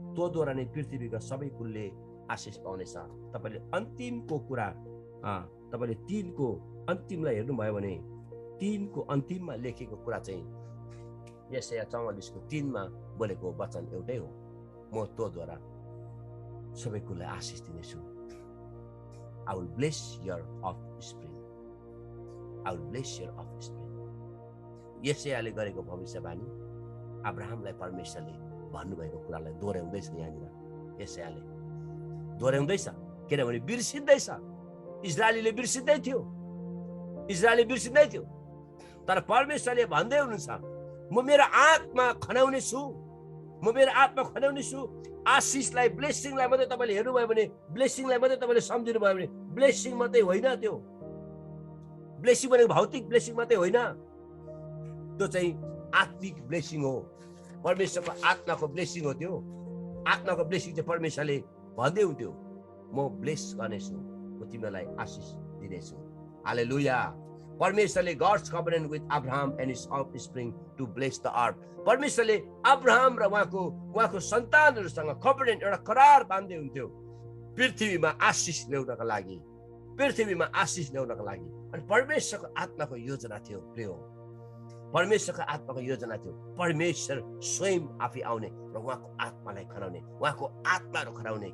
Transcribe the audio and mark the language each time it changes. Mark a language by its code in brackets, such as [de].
[ne] तँद्वारा नै पृथ्वीका सबै कुलले आशिष पाउनेछ। तपाईँले अन्तिमको कुरा, तपाईँले 3 को अन्तिमलाई हेर्नुभयो भने 3 को अन्तिममा लेखेको कुरा चाहिँ यशाया 44 को 3 मा बोलेको वचन एउटै हो। म तँद्वारा सबै कुललाई आशिष दिनेछु। [en] I will bless your offspring. I will bless your offspring. [ne] यशायाले गरेको भविष्यवाणी अब्राहमलाई परमेश्वरले भन्नुभएको कुरालाई दोहोऱ्याउँदैछ। यहाँनिर यशायाले दोहोऱ्याउँदैछ, किनभने बिर्सिँदैछ। इजरायलीले बिर्सिँदै थियो, इजरायली बिर्सिँदै थियो, तर परमेश्वरले भन्दै हुनुहुन्छ, म मेरो आत्मा खनाउने छु, म मेरो आत्मा खनाउने छु। आशिषलाई, ब्लेसिङलाई मात्रै तपाईँले हेर्नुभयो भने, ब्लेसिङलाई मात्रै तपाईँले सम्झिनु भयो भने, ब्लेसिङ मात्रै होइन त्यो। ब्लेसिङ भनेको भौतिक ब्लेसिङ मात्रै होइन, त्यो चाहिँ आत्मिक ब्लेसिङ हो। परमेश्वरको आत्माको ब्लेसिङ हो त्यो। आत्माको ब्लेसिङ चाहिँ परमेश्वरले भन्दै हुन्थ्यो, म ब्लेस गर्नेछु, म तिमीलाई आशिष दिनेछु। हालेलुया। [en] परमेश्वरले God's covenant with Abraham and his offspring to bless the earth. [ne] परमेश्वरले अब्राहम र उहाँको सन्तानहरूसँग कभनेन्ट, एउटा करार बाँध्दै हुन्थ्यो पृथ्वीमा आशिष ल्याउनका लागि, पृथ्वीमा आशिष ल्याउनका लागि। अनि परमेश्वरको आत्माको योजना थियो प्रिय, परमेश्वरको आत्माको योजना थियो। परमेश्वर स्वयं आफै आउने र उहाँको आत्मालाई खनाउने, उहाँको आत्माहरू खनाउने।